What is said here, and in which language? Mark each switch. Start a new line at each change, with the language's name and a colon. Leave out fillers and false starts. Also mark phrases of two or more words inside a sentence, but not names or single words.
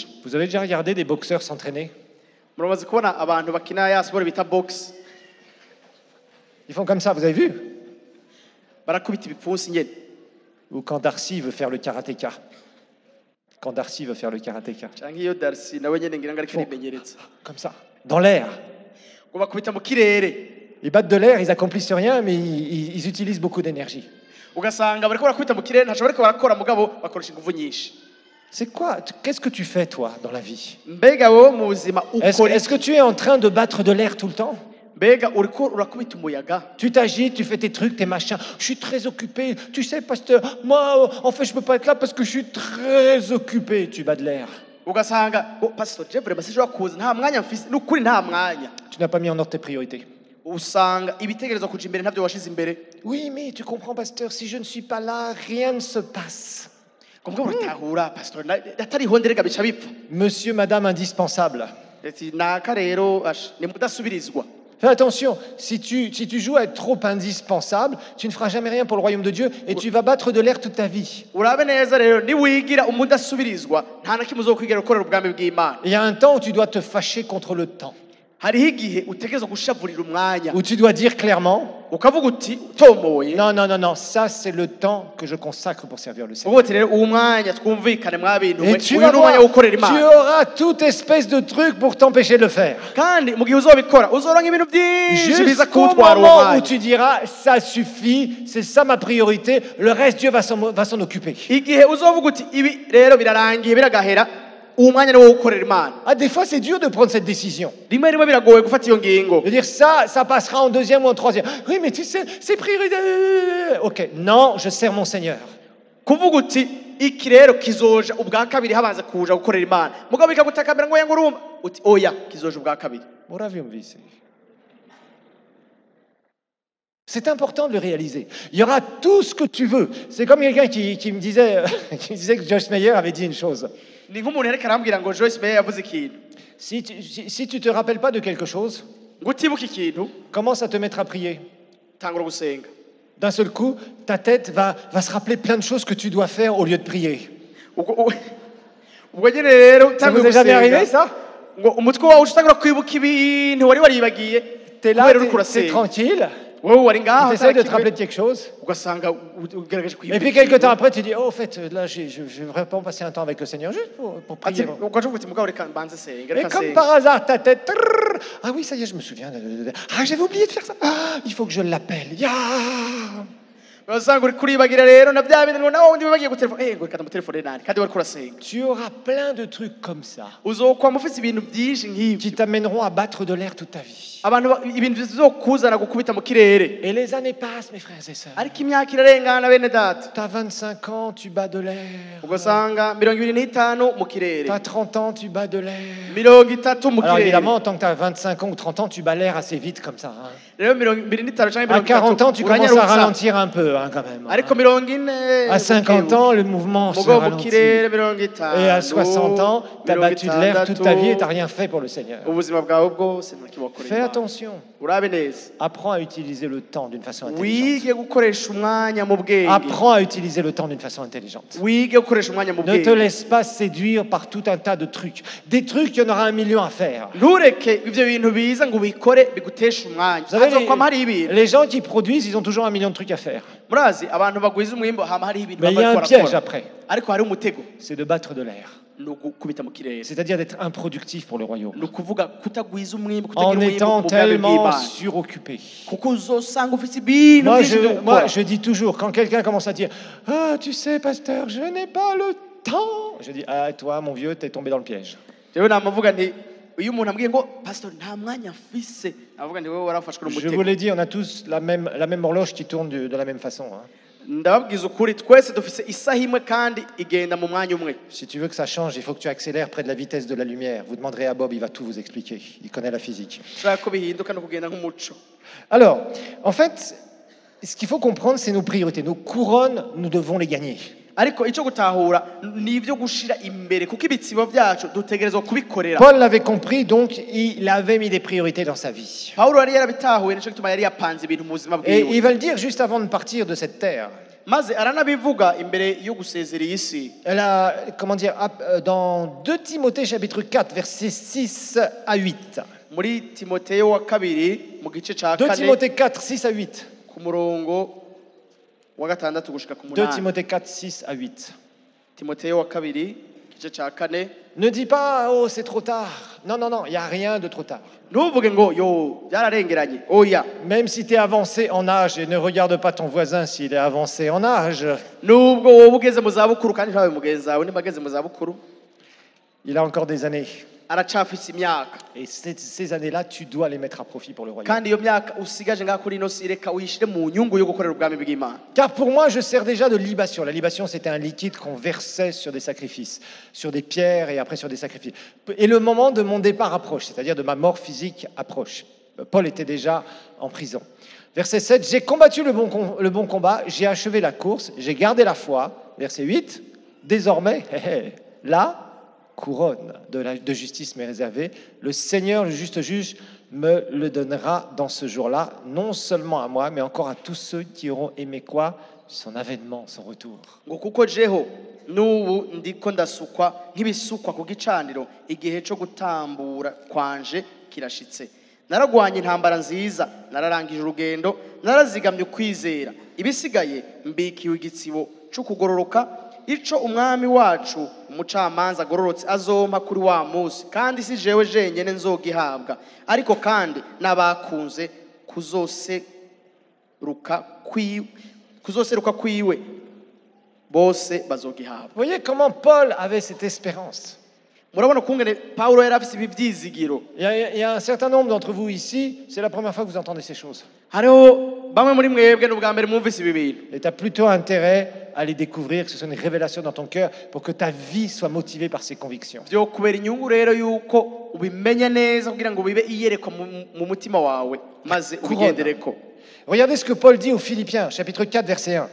French: Vous avez déjà regardé des boxeurs s'entraîner?
Rundi: Muramaze kubona abantu bakina ya sport bita box
French: Ils font comme ça, vous avez vu?
Rundi: barakubita ibipfunsi nyene.
French: Ou quand Darcy veut faire le karatéka. Quand Darcy veut faire le karatéka.
Rundi: Canke iyo Darcy nawe nyene ngira ngo ariko arimenyereza.
French: Comme ça, dans l'air.
Rundi: Ngo bakubita mu kirere.
French: Ils battent de l'air, ils accomplissent rien, mais ils utilisent beaucoup d'énergie.
Rundi: Ugasanga bariko barakubita mu kirere ntaco bariko barakora mugabo bakoresha inguvu nyinshi.
French: C'est quoi? Qu'est-ce que tu fais, toi, dans la vie?
Rundi: Mbega wowe mu buzima ukora
French: Est-ce que tu es en train de battre de l'air tout le temps?
Rundi: mbega uriko urakubita umuyaga.
French: Tu t'agites, tu fais tes trucs, tes machins. Je suis très occupé. Tu sais, pasteur, moi, en fait, je peux pas être là parce que je suis très occupé. Tu bats de l'air.
Rundi: Ugasanga pastor
French: je vraiment
Rundi: sinshobora kuza nta mwanya mfise n'ukuri nta mwanya.
French: Tu n'as pas mis en ordre tes priorités.
Rundi: Usanga ibitekerezo kuja imbere ntavyo washize imbere.
French: Oui, mais tu comprends, pasteur, si je ne suis pas là, rien ne se passe.
Rundi: Kumbwa uratahura pastor atariho nderega bica bipfa.
French: Monsieur, madame, indispensable.
Rundi: Ati naka rero ni mudasubirizwa.
French: Fais attention, si tu joues à être trop indispensable, tu ne feras jamais rien pour le royaume de Dieu et tu vas battre de l'air toute ta vie.
Rundi: Urabe neza rero ni wigira umudasubirizwa nta na kimwe uzokwigera ukorera ubwami bw'Imana.
French: Il y a un temps où tu dois te fâcher contre le temps.
Rundi: Hariho igihe utegereza gushavurira umwanya
French: Où tu dois dire clairement,
Rundi: ukavuga uti utomoye
French: non, ça c'est le temps que je consacre pour servir le Seigneur.
Rundi: uvuga uti rero uwo mwanya twumvikane mwabintu
French: Et tu
Rundi: uyu
French: vas
Rundi: ni umwanya
French: voir,
Rundi: wo gukorera
French: tu
Rundi: Imana
French: auras toute espèce de trucs pour t'empêcher de le faire.
Rundi: kandi mu gihe uzobikora uzoronka ibintu byinshi biza
French: Jusqu'au
Rundi: kuwutwara uwo
French: moment où
Rundi: mwanya
French: tu diras, ça suffit, c'est ça ma priorité, le reste Dieu va s'en occuper.
Rundi: igihe uzovuga uti ibi rero birarangiye biragahera uwo mwanya ni wo gukorera Imana.
French: Ah, des fois c'est dur de prendre cette décision.
Rundi: Rimwe rimwe biragoye gufata iyo ngingo
French: De dire ça passera en deuxième ou en troisième. Oui, mais tu sais, c'est priorité. Ok, non, je sers mon Seigneur.
Rundi: kuvuga uti iki rero kizoja ubwa kabiri habanza kuja gukorera Imana mugabo bikagutakambira ngo yanga urumva uti oya kizoja ubwa kabiri. Ora vi un visi.
French: C'est important de le réaliser. Il y aura tout ce que tu veux. C'est comme quelqu'un qui me disait, qui me disait que Joyce Meyer avait dit une chose.
Rundi: ni nk'umuntu yariko arambwira ngo Joyce Meyer yavuze ikintu
French: Si tu te rappelles pas de quelque chose,
Rundi: ngo utibuka ikintu
French: commence à te mettre à prier.
Rundi: tangura gusenga
French: D'un seul coup, ta tête va se rappeler plein de choses que tu dois faire au lieu de prier.
Rundi: ubwo nyine rero
French: Ça vous est jamais arrivé ça?
Rundi: ngo umutwe wawe utangura kwibuka ibintu wari waribagiye
French: T'es là,
Rundi: kubera uriko
French: t'es
Rundi: urasenga
French: tranquille,
Rundi: wowe wari ngaho
French: tu essaies de te rappeler de quelque chose.
Rundi: ugasanga ugerageje
French: Et
Rundi: kwibuka
French: puis quelques temps après, tu dis, oh, en fait, là, je vais vraiment passer un temps avec le Seigneur, juste pour
Rundi: ati
French: prier.
Rundi: ugaje uvuga mugabo reka mbanze senga
French: Et
Rundi: reka
French: comme
Rundi: senga
French: par hasard, ta tête, trrr, ah oui, ça y est, je me souviens. Ah, j'avais oublié de faire ça. Ah, il faut que je l'appelle. Ya.
Rundi: ugasanga uri kuribagira rero na bya bintu ngo nawe undi wibagiye gutelefona ngo reka ndamutelefone nani kandi wariko urasenga
French: Tu auras plein de trucs comme ça
Rundi: uzokwama ufite ibintu byinshi nk'ibyo
French: qui t'amèneront à battre de l'air toute ta vie.
Rundi: abantu ibintu bizokuzana gukubita mu kirere
French: Et les années passent, mes frères et sœurs.
Rundi: ariko imyaka irarengana bene data
French: T'as 25 ans, tu bats de l'air.
Rundi: ugasanga 25 mu kirere
French: T'as 30 ans, tu bats de l'air.
Rundi: 30 mu
French: Alors
Rundi: kirere
French: évidemment, tant que t'as 25 ans ou 30 ans, tu bats l'air assez vite comme ça. Hein.
Rundi: rero 25 canke
French: À 40 ans, tu commences à
Rundi: uranyarutsa.
French: ralentir un peu hein, quand même.
Rundi: ariko
French: Hein. 40 À 50 ans, le mouvement se
Rundi: mugo mu
French: ralentit.
Rundi: kirere 50
French: Et à 60 ans, tu as battu de l'air toute ta vie et tu n'as rien fait pour le Seigneur.
Rundi: ubuzima bwawe bwose ntakibakorera
French: Fais attention.
Rundi: urabe neza
French: Apprends à utiliser le temps d'une façon intelligente.
Rundi: wige gukoresha umwanya mu bwenge
French: Apprends à utiliser le temps d'une façon intelligente.
Rundi: wige gukoresha umwanya mu
French: Ne te
Rundi: bwenge
French: laisse pas séduire par tout un tas de trucs. Des trucs, il y en aura 1 million à faire.
Rundi: ntureke ivyo bintu biza ngo ubikore bigutesha umwanya
French: Vous savez,
Rundi: hazokwama hari ibintu
French: les gens qui produisent, ils ont toujours 1 million de trucs à faire.
Rundi: murazi abantu bagwiza umwimbo hama hari ibintu
French: Mais il y a un piège après.
Rundi: ariko hari umutego
French: C'est de battre de l'air.
Rundi: ni ugukubita mu kirere
French: C'est-à-dire d'être improductif pour le royaume.
Rundi: ni ukuvuga kutagwiza umwimbo
French: En
Rundi: kutagira umwimbo
French: étant
Rundi: mu bwami
French: tellement
Rundi: bw'Imana
French: suroccupé.
Rundi: kuko uzosanga ufite ibintu
French: Moi
Rundi: byinshi byo
French: moi,
Rundi: gukora
French: je dis toujours, quand quelqu'un commence à dire « Ah, tu sais, pasteur, je n'ai pas le temps », je dis « Ah, toi, mon vieux, t'es tombé dans le piège.
Rundi: rero namavuga nti iyo umuntu ambwiye ngo pastor nta mwanya mfise navuga nti wowe warafashwe
French: Je vous
Rundi: n'umutego
French: l'ai dit, on a tous la même horloge qui tourne de la même façon. Hein.
Rundi: ndababwiza ukuri twese dufise isaha imwe kandi igenda mu mwanya umwe
French: Si tu veux que ça change, il faut que tu accélères près de la vitesse de la lumière. Vous demanderez à Bob, il va tout vous expliquer. Il connaît la physique.
Rundi: ushaka ko bihinduka no kugenda nk'umuco
French: Alors, en fait, ce qu'il faut comprendre, c'est nos priorités. Nos couronnes, nous devons les gagner.
Rundi: ariko icyo gutahura ni ibyo gushira imbere kuko ibitsibo byacu dutegerezwa kubikorera
French: Paul l'avait compris, donc il avait mis des priorités dans sa vie.
Rundi: pawulo yari yarabitahuye nicyo gituma yari yapanze ibintu mu buzima
French: Et
Rundi: bwiwe
French: il va le dire juste avant de partir de cette terre.
Rundi: maze aranabivuga imbere yo gusezera iyi si
French: Elle a, comment dire, dans 2 Timothée chapitre 4, versets 6 à 8.
Rundi: muri timoteyo wa kabiri mu gice ca 2 kane
French: Timothée 4, 6 à 8.
Rundi: ku murongo wa gatandatu gushika ku 2 munani
French: Timothée 4, 6 à 8.
Rundi: timoteyo wa kabiri igice ca kane
French: Ne dis pas, oh, c'est trop tard. Non, non, non, il n'y a rien de trop tard.
Rundi: ntuvuge ngo yo byararengeranye oya
French: Même si tu es avancé en âge, et ne regarde pas ton voisin s'il est avancé en âge,
Rundi: nubwo wowe ugeze mu zabukuru kandi ntawe mugenzi wawe niba ageze mu zabukuru
French: il a encore des années.
Rundi: aracafise imyaka
French: Et ces années-là, tu dois les mettre à profit pour le royaume.
Rundi: kandi iyo myaka usigaje ngaho kuri ino si reka uyishire mu nyungu yo gukorera ubwami bw'Imana
French: Car pour moi, je sers déjà de libation. La libation, c'était un liquide qu'on versait sur des sacrifices, sur des pierres et après sur des sacrifices. Et le moment de mon départ approche, c'est-à-dire de ma mort physique approche. Paul était déjà en prison. Verset 7, j'ai combattu le bon combat, j'ai achevé la course, j'ai gardé la foi. Verset 8, désormais, la couronne de justice m'est réservée. Le Seigneur, le juste juge, me le donnera dans ce jour-là, non seulement à moi, mais encore à tous ceux qui auront aimé quoi? Son avènement, son retour.
Rundi: ngo kuko jeho n'ubu ndiko ndasukwa nk'ibisukwa ku gicaniro igihe cyo gutambura kwanje kirashitse naragwanye intambara nziza nararangije urugendo narazigamye ukwizera ibisigaye mbikiwe igitsibo cyo kugororoka ico umwami wacu umucamanza agororotse azompa kuri wa munsi kandi si jewe jenyene nzogihabwa ariko kandi n'abakunze kuzoseruka kwiwe bose bazogihabwa.
French: Voyez comment Paul avait cette espérance.
Rundi: murabona kungene Paulo yari afise ibi byizigiro
French: Il y a un certain nombre d'entre vous ici, c'est la première fois que vous entendez ces choses.
Rundi: hariho bamwe muri mwebwe n'ubwa mbere mwumvise ibi bintu
French: Et tu as plutôt intérêt à les découvrir, que ce soit une révélation dans ton cœur, pour que ta vie soit motivée par ces convictions.
Rundi: byokubera inyungu rero yuko ubimenya neza kugira ngo bibe iyerekwa mu mutima wawe maze ubigendereko.
French: Regardez ce que Paul dit aux Philippiens, chapitre 4, verset 1.